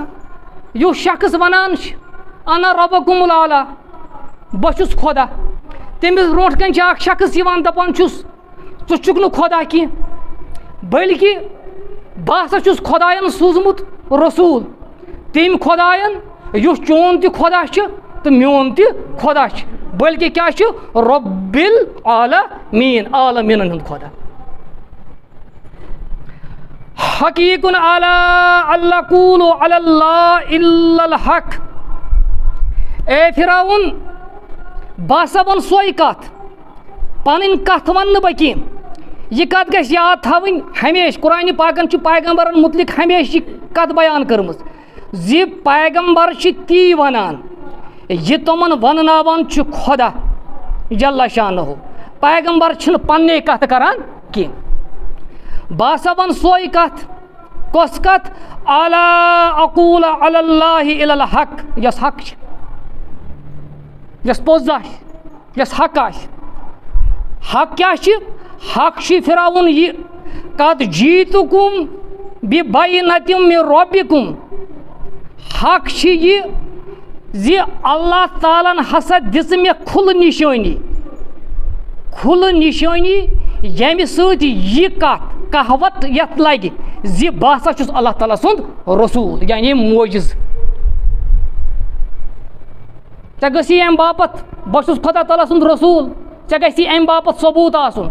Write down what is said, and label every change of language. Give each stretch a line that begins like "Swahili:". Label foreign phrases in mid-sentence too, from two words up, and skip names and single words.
Kashmiri: یُس شخص ونان چھُ
Arabic: انا ربکم العالیٰ,
Kashmiri: بہٕ چھُس خۄدا, تٔمِس برونٛٹھ کَنۍ چھُ اکھ شخص یِوان دپان چھُس ژٕ چھُکھ نہٕ خۄدا کینٛہہ بٔلکہِ بہٕ ہسا چھُس خۄدایَن سوٗزمُت رسوٗل, تٔمۍ خۄدایَن یُس چون تہِ خۄدا چھُ تہٕ میون تہِ خۄدا چھُ, بٔلکہِ کیٛاہ چھُ
Arabic: رب العالمیٖن,
Kashmiri: عالمیٖنن ہُنٛد خۄدا.
Arabic: حقیٖقٌ علی اللہ قول علی اللہ الا الحق,
Kashmiri: اے فرعون بہٕ ہسا وَن سۄے کتھ, پنٕنۍ کتھ ونہٕ نہٕ بہٕ کینٛہہ. یہ کتھ گژھِ یاد تھاوٕنۍ ہمیشہِ. قرآنِ پاکن چھُ پیغمبرن متعلق ہمیشہِ یہِ کتھ بیان کٔرمٕژ زِ پیغمبر چھِ تی ونان یہِ تِمن ونناوان چھُ خۄدا جل شانہُ. پیغمبر چھِنہٕ پننے کتھ کران کینٛہہ. بہٕ ہسا ون سۄے کتھ, کۄس کتھ
Arabic: الا اقول علی اللہ الا الحق,
Kashmiri: یۄس حق چھِ, یۄس پوٚز آسہِ, یۄس حق آسہِ. حق کیٛاہ چھِ؟ حق چھِ فرعون یہِ
Arabic: قد جیٖتُکُم بِبینۃ من ربکُم,
Kashmiri: حق چھِ یہِ زِ اللہ تعالیٰ ہن ہسا دِژ مےٚ کھُلہٕ نِشٲنی, کھُلہٕ نِشٲنی ییٚمہِ سۭتۍ یہِ کتھ کہوت یتھ لگہِ زِ بہٕ ہسا چھُس اللہ تعالیٰ سُنٛد رسوٗل, یعنی موجِز. ژےٚ گٔژھی امہِ باپتھ بہٕ چھُس خۄدا تعالیٰ سُنٛد رسوٗل, ژےٚ گژھی امہِ باپتھ ثبوٗت آسُن.